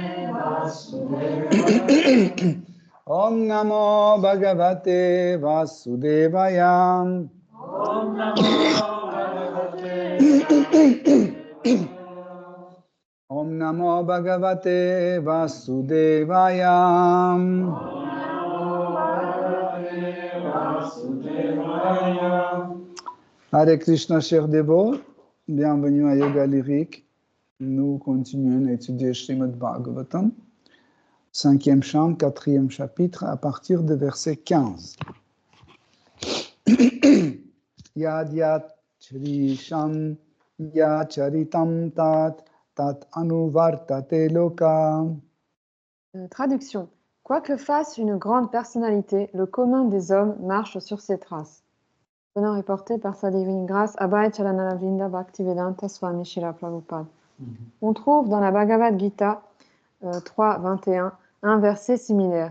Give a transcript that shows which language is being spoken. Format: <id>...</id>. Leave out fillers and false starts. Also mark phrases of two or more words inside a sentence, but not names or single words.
<sa>Vasudevaya Om Namo Bhagavate Vasudevaya Om Namo Om Namo Bhagavate Vasudevaya. Hare Krishna,</sa> <fr>chers dévots, bienvenue à Yoga Lyrique. Nous continuons à étudier Srimad Bhagavatam, 5e chant, 4e chapitre, à partir de verset 15.</fr> <sa>Yad yat Shrisham Yacharitam tat anuvartate loka.</sa> <fr>Traduction. Quoi que fasse une grande personnalité, le commun des hommes marche sur ses traces. Donnant est porté par sa divine grâce, Abhay Chalanalavinda Bhaktivedanta Swami Srila Prabhupada. On trouve dans la Bhagavad Gita 3.21 un verset similaire.</fr>